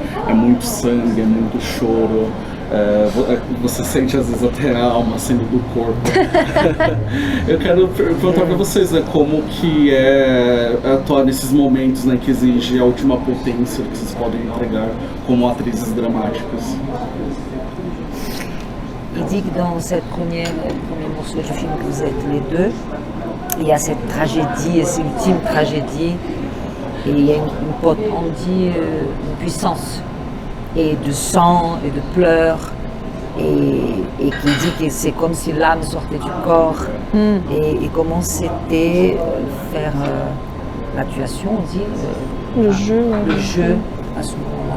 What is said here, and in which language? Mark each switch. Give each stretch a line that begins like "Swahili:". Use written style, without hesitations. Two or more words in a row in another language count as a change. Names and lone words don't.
Portuguese: É muito sangue, é muito choro, você sente às vezes até a alma saindo do corpo. Eu quero perguntar para vocês, né, como que é atuar nesses momentos, né, que exige a última potência que vocês podem entregar como atrizes dramáticas.
French: Il dit que dans cette premier morceau du film que vous êtes les deux, il y a cette tragédie, cette ultime tragédie, et il y a on dit une puissance, et de sang, et de pleurs, et qui dit que c'est comme si l'âme sortait du corps, et comment c'était faire la tuation, on dit, le jeu à ce moment-là.